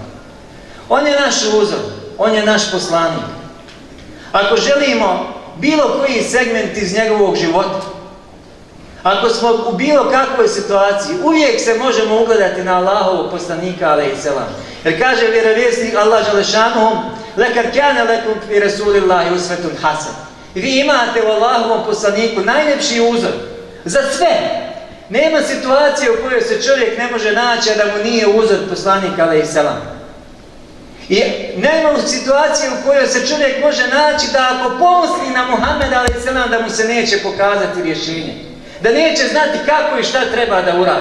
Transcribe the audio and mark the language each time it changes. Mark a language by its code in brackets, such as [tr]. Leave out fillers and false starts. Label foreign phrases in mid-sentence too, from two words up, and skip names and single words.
[bs] On je naš uzor, on je naš poslanik. Ako želimo bilo koji segment iz njegovog života, ako smo u bilo kakvoj situaciji, uvijek se možemo ugledati na Allahovog poslanika alejselam. Jer kaže vjerovjesnik [ar] الله جل شأنه: لقد كان لكم في رسول الله أسوة حسنة. [bs] Vi imate u Allahovom poslaniku najljepši uzor za sve. Nema situacije u kojoj se čovjek ne može naći, a da mu nije uzor poslanika alejselam. I nema situacije u kojoj se čovjek može naći da ako pomisli na Muhammeda alejselam, da mu se neće pokazati rješenje, da neće znati kako i šta treba da uradi.